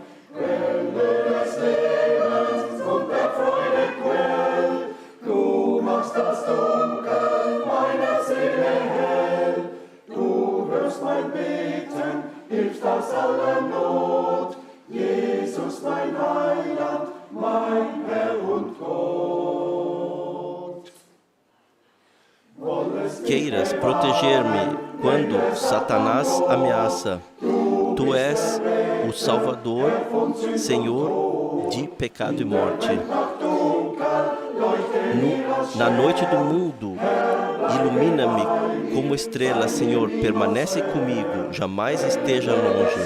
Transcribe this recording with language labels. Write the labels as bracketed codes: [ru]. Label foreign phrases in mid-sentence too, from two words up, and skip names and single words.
[de] Quelle des Lebens und der Freude Quell, du machst das Dunkel meiner Seele hell. Du hörst mein Beten, hilfst aus aller Not. Jesus, mein Heiland, mein Herr und Gott. [pt] Queiras proteger-me quando Satanás ameaça. Tu és o Salvador, Senhor de pecado e morte. Na noite do mundo, ilumina-me como estrela, Senhor, permanece comigo, jamais esteja longe.